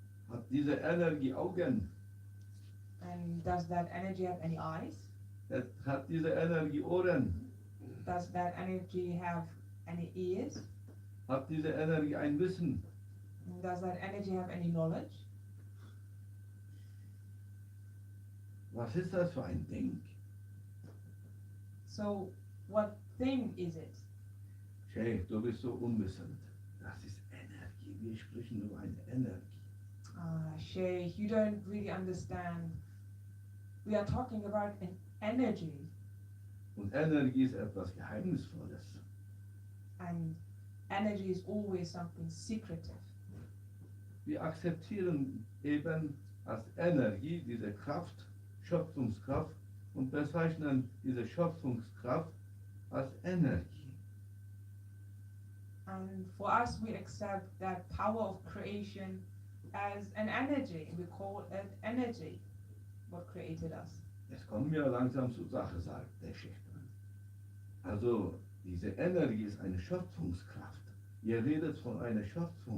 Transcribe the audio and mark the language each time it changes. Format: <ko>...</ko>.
<de>Hat diese Energie Augen?</de> <en>And does that energy have any eyes?</en> <de>Hat diese Energie Ohren?</de> <en>Does that energy have any ears?</en> <de>Hat diese Energie ein Wissen?</de> <en>Does that energy have any knowledge?</en> <de>Was ist das für ein Ding?</de> <en>So what thing is it?</en> <de>Sheikh, du bist so unwissend. Das ist Energie. Wir sprechen über eine Energie.</de> <en>Sheikh, you don't really understand. We are talking about an energy,</en> <de>Und Energie ist etwas Geheimnisvolles.</de> <en>and energy is always something secretive.</en> <de>Wir akzeptieren eben als Energie diese Kraft, Schöpfungskraft, und bezeichnen diese Schöpfungskraft als Energie.</de> <en>And for us, we accept that power of creation as an energy. We call it energy, what created us.</en> <de>Jetzt kommen wir langsam zur Sache, sagt der Schächter. Also, diese Energie ist eine Schöpfungskraft. Ihr redet von einer Schöpfungskraft.</de>